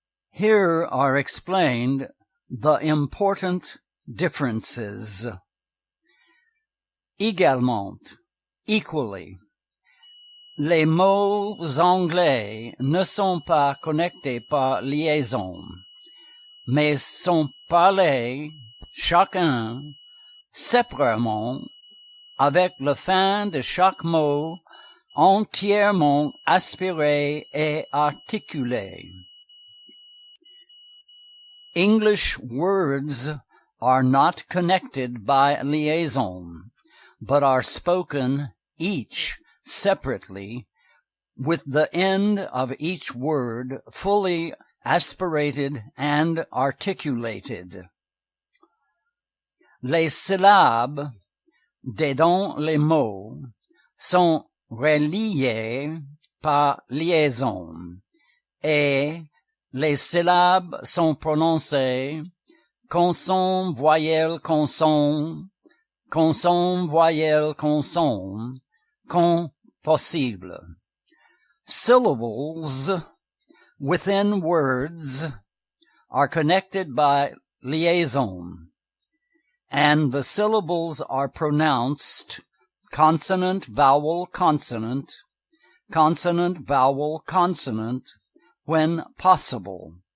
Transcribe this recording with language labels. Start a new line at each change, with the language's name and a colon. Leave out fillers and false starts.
English: Here are explained the important differences.
French: Également,
English: equally.
French: Les mots anglais ne sont pas connectés par liaison, mais sont parlés chacun séparément avec la fin de chaque mot entièrement aspiré et articulé.
English: English words are not connected by liaison, but are spoken each separately, with the end of each word fully aspirated and articulated.
French: Les syllabes dedans les mots sont reliées par liaison, et les syllabes sont prononcées consonne, voyelle, consonne, consonne, voyelle, consonne, quand possible.
English: Syllables within words are connected by liaison, and the syllables are pronounced consonant, vowel, consonant, consonant, vowel, consonant, when possible.